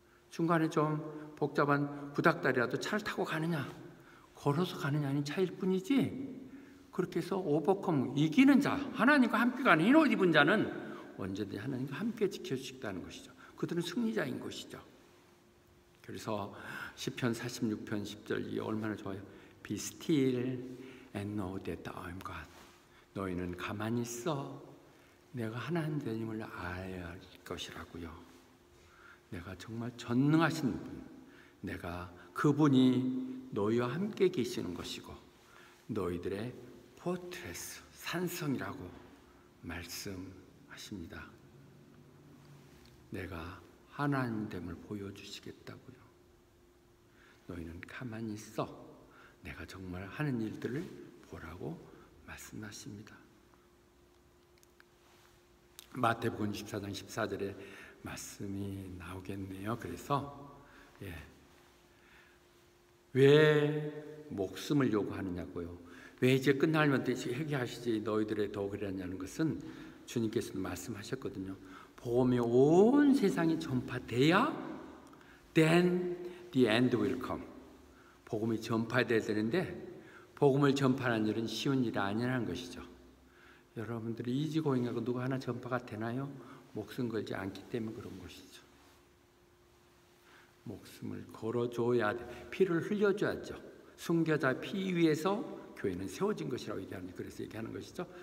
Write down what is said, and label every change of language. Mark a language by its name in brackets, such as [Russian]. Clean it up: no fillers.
[Korean] 중간에 좀 복잡한 구닥다리라도 차를 타고 가느냐 걸어서 가느냐는 차일 뿐이지 그렇게 해서 오버컴 이기는 자 하나님과 함께 가는 흰 옷 입은 자는 언제든지 하나님과 함께 지켜주시겠다는 것이죠. 그들은 승리자인 것이죠. 그래서 시편 46편 10절 이 얼마나 좋아요. [English] Be still and know that I am God. [Korean] 너희는 가만히 있어. 내가 하나님임을 알아야 할 것이라고요. 내가 정말 전능하신 분, 내가 그분이 너희와 함께 계시는 것이고 너희들의 포트레스, 산성이라고 말씀하십니다. 내가 하나님됨을 보여주시겠다고요. 너희는 가만히 있어. 내가 정말 하는 일들을 보라고 말씀하십니다. 마태복음 14장 14절에 말씀이 나오겠네요. 그래서 왜 목숨을 요구하느냐고요. 왜 이제 끝나면 회개하시지 너희들의 더 그러냐는 것은 주님께서도 말씀하셨거든요. 복음이 온 세상에 전파돼야 [English] then the end will come. [Korean] 복음이 전파돼야 되는데 복음을 전파하는 일은 쉬운 일이 아니라는 것이죠. 여러분들이 이지고잉하고 누가 하나 전파가 되나요? 목숨 걸지 않기 때문에 그런 것이죠. 목숨을 걸어줘야 돼. 피를 흘려줘야죠. 순교자 피 위에서 교회는 세워진 것이라고 얘기합니다. 그래서 얘기하는 것이죠.